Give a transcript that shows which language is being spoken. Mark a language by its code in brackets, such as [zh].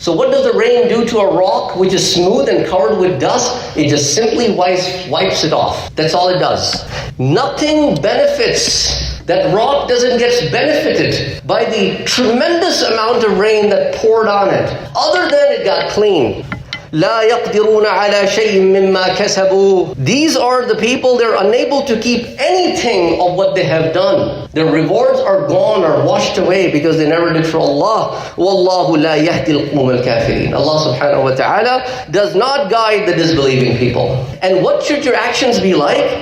[en] So what does the rain do to a rock which is smooth and covered with dust? It just simply wipes it off. That's all it does. Nothing benefits. That rock doesn't get benefited by the tremendous amount of rain that poured on it, other than it got clean. [ar] لا يقدرون على شيء مما كسبوا. [en] These are the people, they're unable to keep anything of what they have done. Their rewards are gone or washed away because they never did for Allah. [ar] وَاللَّهُ لَا يَهْدِي الْقَوْمَ الْكَافِرِينَ. [en] Allah subhanahu wa ta'ala does not guide the disbelieving people. And what should your actions be like?